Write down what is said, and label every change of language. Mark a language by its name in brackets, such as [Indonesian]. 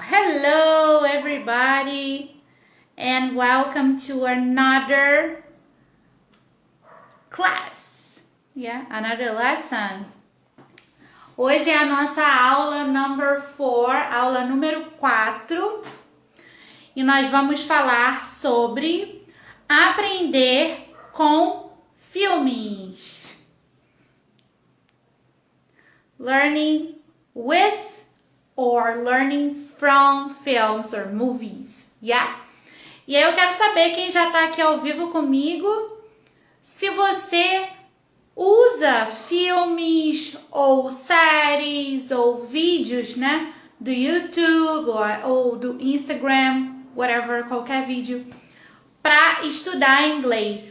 [English] Hello, everybody, and welcome to another class. Another lesson. [Portuguese] Hoje é a nossa aula [English] number 4, [Portuguese] aula número 4, e nós vamos falar sobre aprender com filmes. [English] Learning with or learning from films or movies, yeah? [Portuguese] E aí eu quero saber, quem já tá aqui ao vivo comigo, se você usa filmes ou séries ou vídeos, né, do YouTube ou do Instagram, whatever, qualquer vídeo, para estudar inglês.